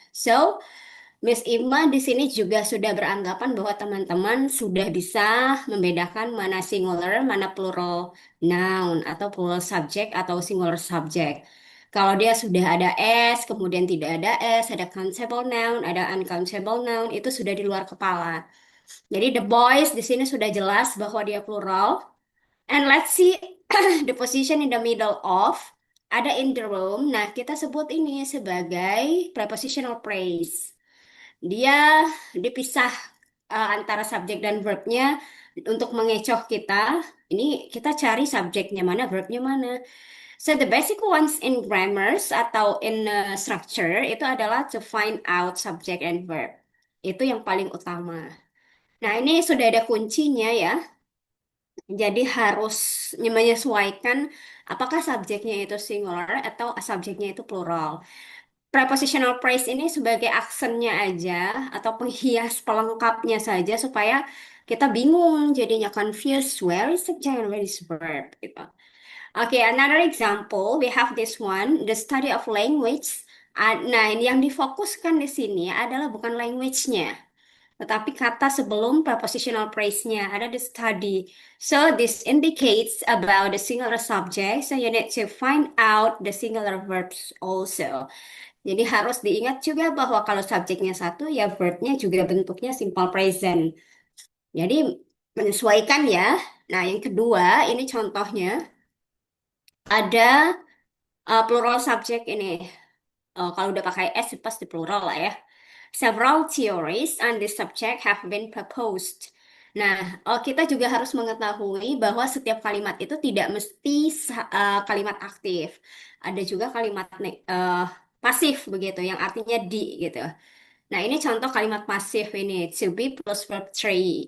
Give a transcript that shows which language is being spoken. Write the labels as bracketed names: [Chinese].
[Indonesian] So, Miss Ima di sini juga sudah beranggapan bahwa teman-teman sudah bisa membedakan mana singular, mana plural noun, atau plural subject, atau singular subject. Kalau dia sudah ada S, kemudian tidak ada S, ada countable noun, ada uncountable noun, itu sudah di luar kepala. Jadi the boys di sini sudah jelas bahwa dia plural. [English] And let's see the position in the middle of, ada in the room. [Indonesian] Nah, kita sebut ini sebagai prepositional phrase. Dia dipisah antara subjek dan verbnya untuk mengecoh kita. Ini kita cari subjeknya mana, verbnya mana. [English] So the basic ones in grammars atau in structure itu adalah to find out subject and verb. [Indonesian] Itu yang paling utama. Nah, ini sudah ada kuncinya ya. Jadi harus menyesuaikan apakah subjeknya itu singular atau subjeknya itu plural. Prepositional phrase ini sebagai aksennya aja atau penghias pelengkapnya saja supaya kita bingung jadinya [English] confused where is subject and where is verb [Indonesian] gitu. [English] Okay, another example we have this one, the study of language. [Indonesian] Nah, ini yang difokuskan di sini adalah bukan language-nya, tetapi kata sebelum prepositional phrase-nya ada the study. [English] So this indicates about the singular subject, so you need to find out the singular verbs also. [Indonesian] Jadi harus diingat juga bahwa kalau subjeknya satu, ya verbnya juga bentuknya simple present. Jadi menyesuaikan ya. Nah, yang kedua, ini contohnya ada plural subject ini. Kalau udah pakai S, pasti plural lah ya. [English] Several theories on this subject have been proposed. [Indonesian] Nah, kita juga harus mengetahui bahwa setiap kalimat itu tidak mesti kalimat aktif. Ada juga kalimat pasif begitu, yang artinya di gitu. Nah, ini contoh kalimat pasif ini, to be plus verb three.